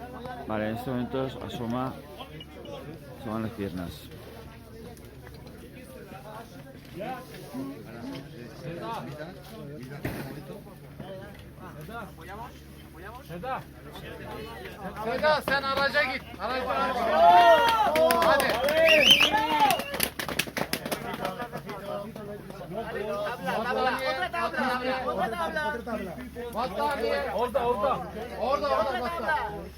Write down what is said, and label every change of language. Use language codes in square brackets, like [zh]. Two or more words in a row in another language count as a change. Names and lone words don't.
[es] Vale, en estos momentos asoman las piernas. [tr] Seda sen araca git. Hadi. [es] Otra tabla. [tr] Battaniye. Orada. Orada battaniye.